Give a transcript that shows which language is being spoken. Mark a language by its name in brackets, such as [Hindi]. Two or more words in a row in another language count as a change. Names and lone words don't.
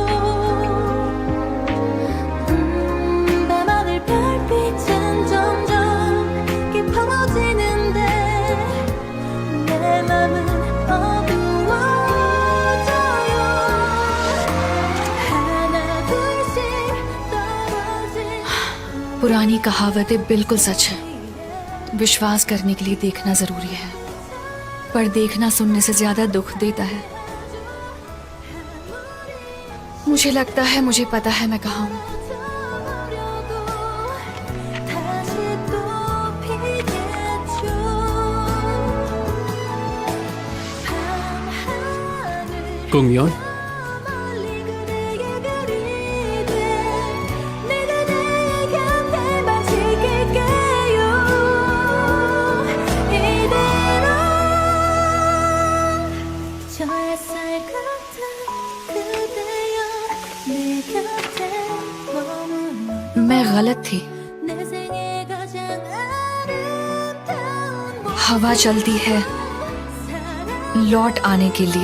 [Korean] 밤하늘 별빛은 점점 깊어지는데 내 맘은 어두워져요. 하나 둘씩 떨어질 [Hindi] पुरानी कहावतें बिल्कुल सच है। विश्वास करने के लिए देखना जरूरी है, पर देखना सुनने से ज्यादा दुख देता है। मुझे लगता है मुझे पता है मैं कहाँ हूँ। [Korean] 버려도 다시 또 피겠죠. 밤하늘 कुंगयोन, 멀리 그대의 별이 돼 내가 나의 곁에만 지킬게요. 이대로 저 햇살 같은 그대여 내 곁에 머물러 [Hindi] मैं गलत थी। [Korean] 내 생애 가장 아름다운 [Hindi] हवा चलती है लौट आने के लिए।